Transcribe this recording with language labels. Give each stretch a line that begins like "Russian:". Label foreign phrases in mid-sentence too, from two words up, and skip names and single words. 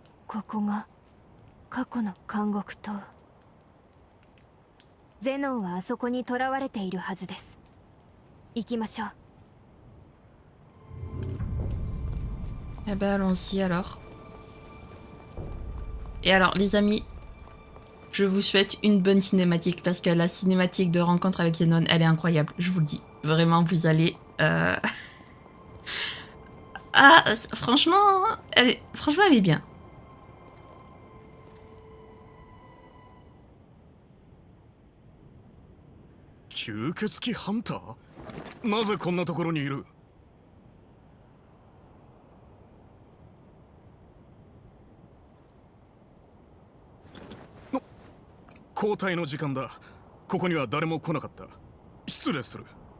Japanese: ここが過去の監獄島。ゼノンはあそこに囚われているはずです。行きましょう。
French: Eh ben allons-y alors. Et alors les amis, je vous souhaite une bonne cinématique parce que la cinématique de rencontre avec Zenon, elle est incroyable, je vous le dis. Vraiment, vous allez... Ah, franchement, elle est bien.
Japanese: 吸血鬼ハンター？なぜこんなところにいる？交代の時間だ。ここには誰も来なかった。失礼する。